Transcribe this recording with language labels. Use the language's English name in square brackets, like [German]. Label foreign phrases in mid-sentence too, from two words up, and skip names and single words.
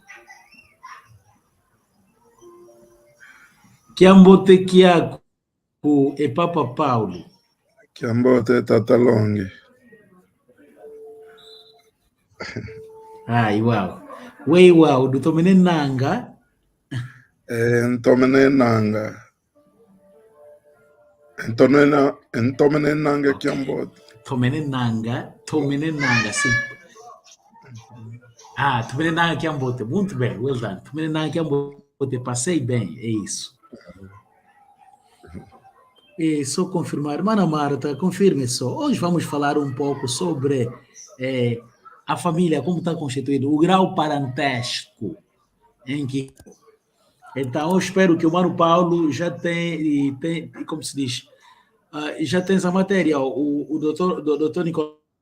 [Kongo] Kiambote Kiako e Papa Paulo. Kiambote Tatalongi. Uau. [Portuguese] Uau, doutor Menenanga. [Kongo] Ntomenenanga. Ntomenenanga Kiambote. Tomenenanga, sim. Tomenenanga Kiambote. [Portuguese] Muito bem, [English] well done. [Kongo] Tomenenanga Kiambote, [Portuguese] passei bem, é isso. E só confirmar, Mana Marta, confirme só. Hoje vamos falar um pouco sobre a família, como está constituída, o grau parentesco em que. Então, eu espero que o Mano Paulo já tem como se diz, já tem essa matéria, o doutor Nicolau.